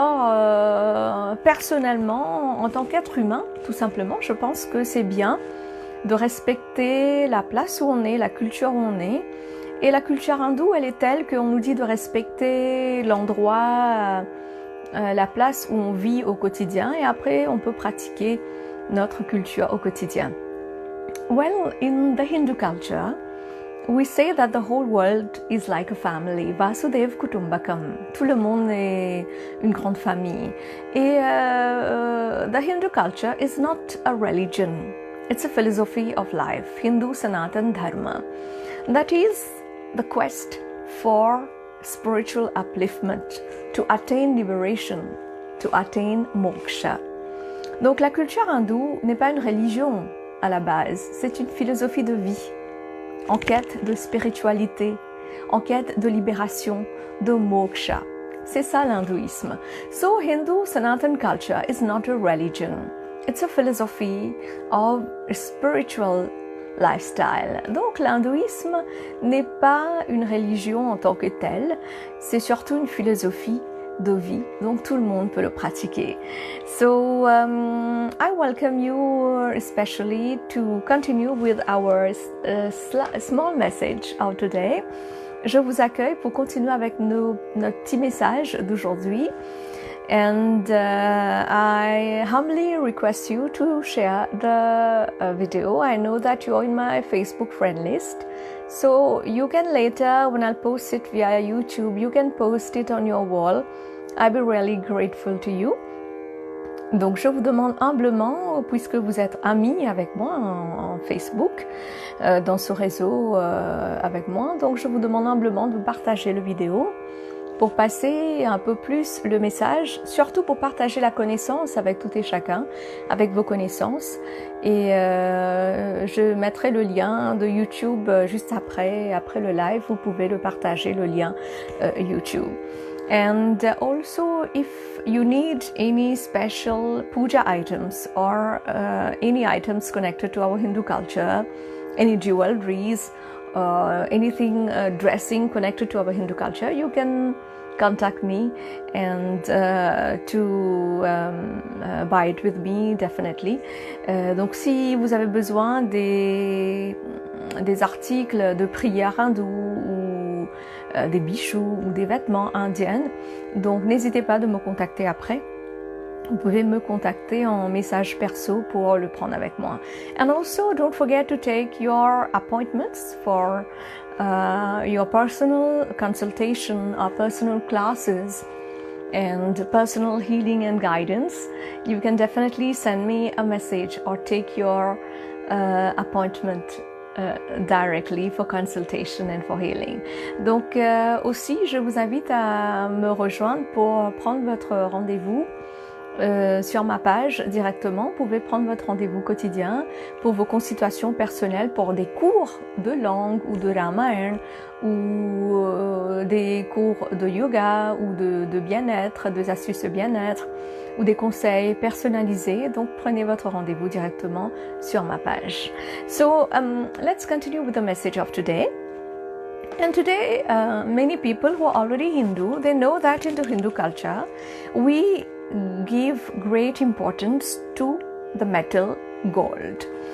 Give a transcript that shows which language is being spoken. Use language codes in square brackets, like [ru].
[fr] Alors, personnellement, en tant qu'être humain, tout simplement, je pense que c'est bien de respecter la place où on est, la culture où on est. Et la culture hindoue, elle est telle qu'on nous dit de respecter l'endroit, la place où on vit au quotidien, et après on peut pratiquer notre culture au quotidien. [en] Well, in the Hindu culture, we say that the whole world is like a family. [sa] Vasudev Kutumbakam. [fr] Tout le monde est une grande famille. [en] Et the Hindu culture is not a religion. It's a philosophy of life. Hindu Sanatan Dharma. That is the quest for spiritual upliftment, to attain liberation, to attain moksha. [fr] Donc la culture hindoue n'est pas une religion à la base, c'est une philosophie de vie, en quête de spiritualité, en quête de libération, de moksha. C'est ça l'hindouisme. [en] So Hindu Sanatan culture is not a religion. It's a philosophy of spiritual lifestyle. [fr] Donc l'hindouisme n'est pas une religion en tant que telle, c'est surtout une philosophie de vie, donc tout le monde peut le pratiquer. [en] So I welcome you especially to continue with our small message of today. [fr] Je vous accueille pour continuer avec notre petit message d'aujourd'hui. [en] And I humbly request you to share the video. I know that you're in my Facebook friend list. So you can later, when I'll post it via YouTube, you can post it on your wall. I'll be really grateful to you. [fr] Donc je vous demande humblement, puisque vous êtes amis avec moi en Facebook, dans ce réseau avec moi, donc je vous demande humblement de partager la vidéo pour passer un peu plus le message, surtout pour partager la connaissance avec tout et chacun, avec vos connaissances. Et je mettrai le lien de YouTube juste après le live, vous pouvez le partager, le lien YouTube. [en] And also, if you need any special puja items or any items connected to our Hindu culture, any jewelries, anything dressing connected to our Hindu culture, you can contact me and to buy it with me, definitely. [fr] Donc si vous avez besoin des articles de prière hindou ou des bijoux ou des vêtements indiens, donc n'hésitez pas de me contacter après. Vous pouvez me contacter en message perso pour le prendre avec moi. [en] And also, don't forget to take your appointments for your personal consultation or personal classes and personal healing and guidance. You can definitely send me a message or take your appointment directly for consultation and for healing. [fr] Donc aussi, je vous invite à me rejoindre pour prendre votre rendez-vous sur ma page directement. Vous pouvez prendre votre rendez-vous quotidien pour vos consultations personnelles, pour des cours de langue ou de Ramayana ou des cours de yoga ou de bien-être, des astuces de bien-être ou des conseils personnalisés. Donc prenez votre rendez-vous directement sur ma page. [en] So let's continue with the message of today. And today many people who are already Hindu, they know that in the Hindu culture we give great importance to the metal gold.